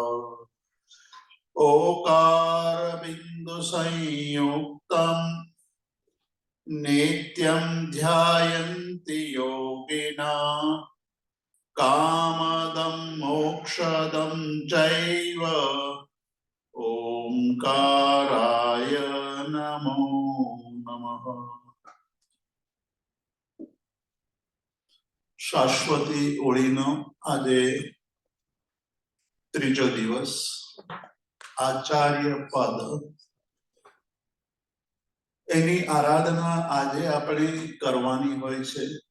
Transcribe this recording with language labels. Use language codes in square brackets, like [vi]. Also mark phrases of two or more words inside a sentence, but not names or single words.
[sa] ओकार बिंदु संयुक्तं नित्यं ध्यायन्ति योगिना कामदं मोक्षदं चैव ओंकाराय नमो नमः. [gu] શાશ્વતી ઓળીનો આજે ત્રીજો દિવસ. આચાર્ય પદ એની આરાધના આજે આપણે કરવાની હોય છે.